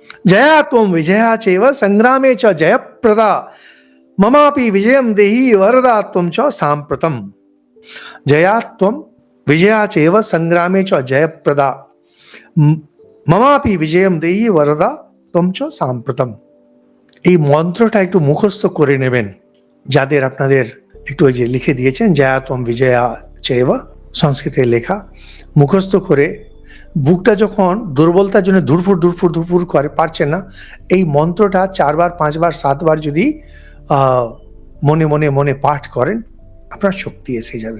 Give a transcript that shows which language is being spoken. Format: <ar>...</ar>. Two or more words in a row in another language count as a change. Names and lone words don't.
<sa>जया त्वं विजया चैव संग्रामे च जयप्रदा ममापि विजयं देहि वरदा त्वं च साम्प्रतम। जया त्वं विजया चैव संग्रामे च जयप्रदा মমাপি বিজয়ম দেহি বরদা ত্বম চ সাম্প্রতম।</sa> <bn>এই মন্ত্রটা একটু মুখস্থ করে নেবেন, যাদের আপনাদের একটু ওই যে লিখে দিয়েছেন</bn> <sa>জয়া ত্বম বিজয়া চেবা,</sa> <bn>সংস্কৃতে লেখা, মুখস্থ করে বুকটা যখন দুর্বলতার জন্য ধুরফুর ধুরফুর ধুরফুর করে পারছেন না, এই মন্ত্রটা 4 বার 5 বার 7 বার যদি মনে মনে মনে পাঠ করেন, আপনার শক্তি এসে যাবে।</bn>